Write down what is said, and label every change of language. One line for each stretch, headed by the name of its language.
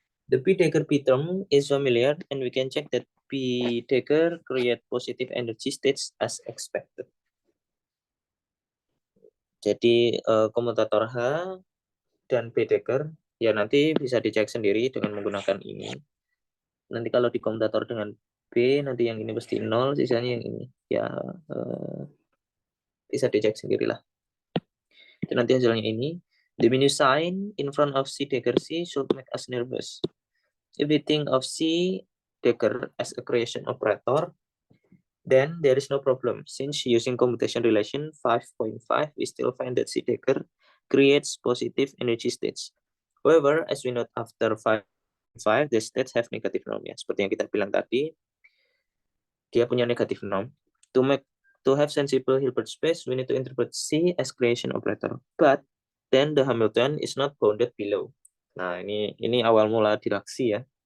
English: The P-Dagger P term is familiar and we can check that P-Dagger create positive energy states as expected.
Indonesian: Jadi komutator H dan P-Dagger ya nanti bisa dicek sendiri dengan menggunakan ini. Nanti kalau di komutator dengan B nanti yang ini pasti 0, sisanya yang ini. Ya bisa dicek sendirilah. Itu nanti hasilnya ini.
English: The minus sign in front of C dagger C should make us nervous. If we think of C dagger as a creation operator, then there is no problem. Since using commutation relation 5.5, we still find that C dagger creates positive energy states. However, as we note after 5.5, the states have negative norm.
Indonesian: Ya, seperti yang kita bilang tadi, dia punya negative norm.
English: To have sensible Hilbert space, we need to interpret C as creation operator. But then the Hamilton is not bounded below.
Indonesian: Nah, ini awal mula diraksi ya.